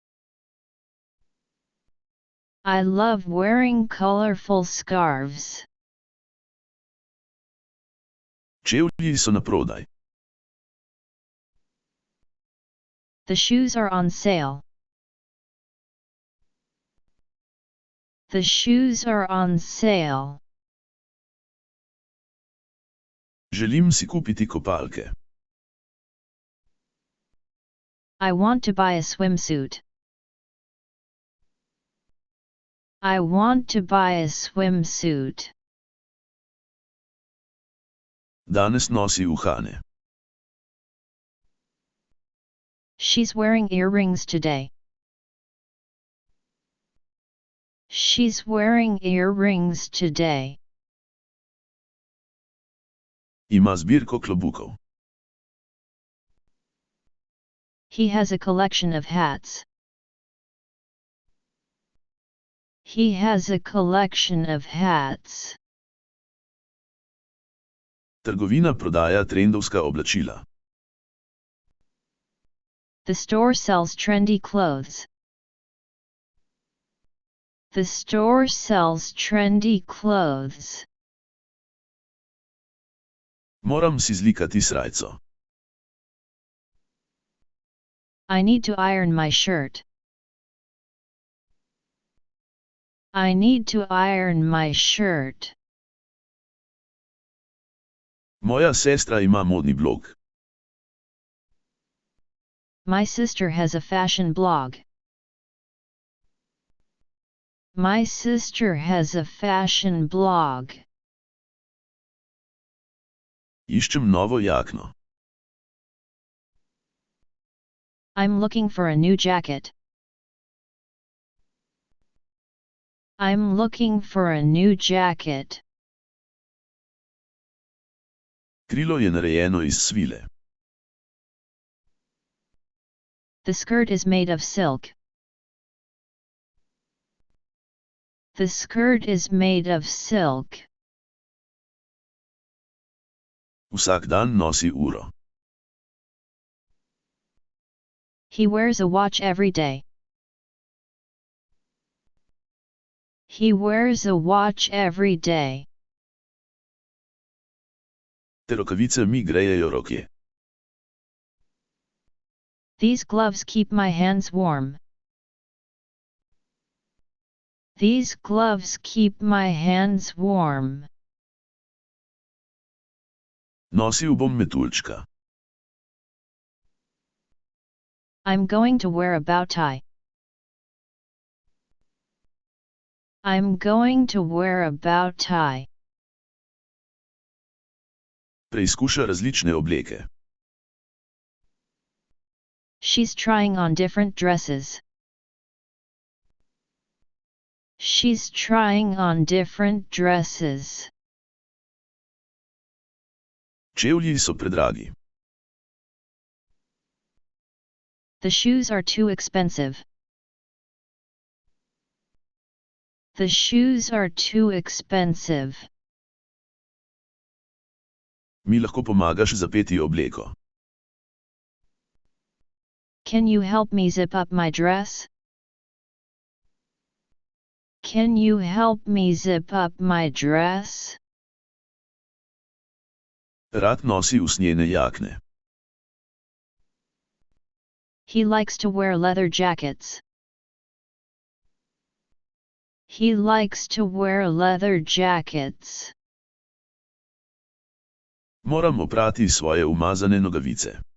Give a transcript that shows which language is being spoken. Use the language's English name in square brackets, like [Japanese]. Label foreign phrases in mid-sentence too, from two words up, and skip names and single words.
[English] I love wearing colorful scarves. [Slovenian] Čevlji so naprodaj. [English] The shoes are on sale. The shoes are on sale. [Slovenian] Želim si kupiti kopalke. [English] I want to buy a swimsuit. I want to buy a swimsuit. [Slovenian] Danes nosi uhane. [English] She's wearing earrings today. She's wearing earrings today. [Slovenian] Ima zbirko klobukov. [English] He has a collection of hats. He has a collection of hats. [Slovenian] Trgovina prodaja trendovska oblačila. [English] The store sells trendy clothes. The store sells trendy clothes. [Slovenian] Moram si zlikati srajco. [English] I need to iron my shirt. I need to iron my shirt. [Slovenian] Moja sestra ima modni blog. [English] My sister has a fashion blog. My sister has a fashion blog. [Slovenian] Iščem novo jakno. [English] I'm looking for a new jacket. I'm looking for a new jacket. [Slovenian] Krilo je narejeno iz svile. [English] The skirt is made of silk. The skirt is made of silk. [Slovenian] Vsak dan nosi uro. [English] He wears a watch every day. He wears a watch every day. [Slovenian] Te rokavice mi grejejo roke. [English] These gloves keep my hands warm. These gloves keep my hands warm. [Slovenian] Nosil bom metuljčka. [English] I'm going to wear a bow tie. I'm going to wear a bow tie. [Slovenian] Preizkuša različne obleke. [English] She's trying on different dresses. She's trying on different dresses. [Slovenian] Čevlji so predragi. [English] The shoes are too expensive. The shoes are too expensive. [Slovenian] Mi lahko pomagaš zapeti obleko. [English] Can you help me zip up my dress? Can you help me zip up my dress? [Slovenian] Rad nosi usnjene jakne. [English] He likes to wear leather jackets. He likes to wear leather jackets. [Slovenian] Moram oprati svoje umazane nogavice.